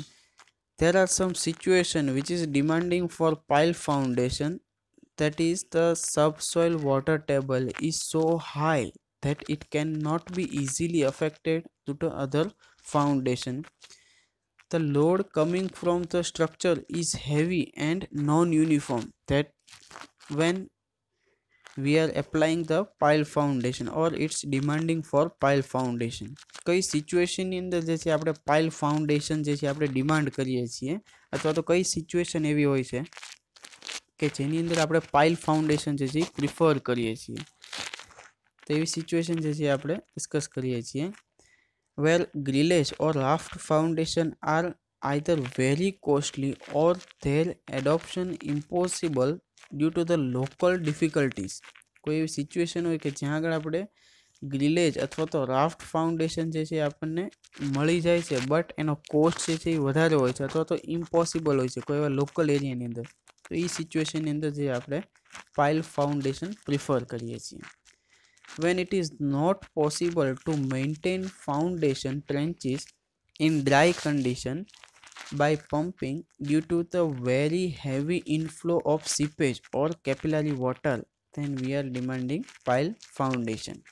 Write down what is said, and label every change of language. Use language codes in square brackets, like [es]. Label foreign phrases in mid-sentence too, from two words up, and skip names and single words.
[en] There are some situation which is demanding for pile foundation, that is the subsoil water table is so high that it cannot be easily affected to the other foundation. The load coming from the structure is heavy and non-uniform, that when we are applying the pile foundation or it's demanding for pile foundation. [gu] કઈ સિચ્યુએશનની અંદર જે છે આપણે [en] pile foundation [gu] જે છે આપણે ડિમાન્ડ કરીએ છીએ અથવા તો કઈ સિચ્યુએશન એવી હોય છે કે જેની અંદર આપણે [en] pile foundation [gu] જે છે પ્રિફર કરીએ છીએ, તો એવી સિચ્યુએશન જે છે આપણે ડિસ્કસ કરીએ છીએ. [en] where grillage or raft foundation are either very costly or their adoption impossible due to the local difficulties. [gu] કોઈ એવી સિચ્યુએશન હોય કે જ્યાં આગળ આપણે ગ્રીલેજ અથવા તો [en] raft foundation [gu] જે છે આપણને મળી જાય છે બટ એનો કોસ્ટ જે છે એ વધારે હોય છે અથવા તો ઇમ્પોસિબલ હોય છે કોઈ એવા [en] local areaની [gu] અંદર, તો એ સિચ્યુએશનની અંદર જે આપણે [en] pile foundation [gu] પ્રિફર કરીએ છીએ. [en] When it is not possible to maintain foundation trenches in dry condition by pumping due to the very heavy inflow of seepage or capillary water, then we are demanding pile foundation.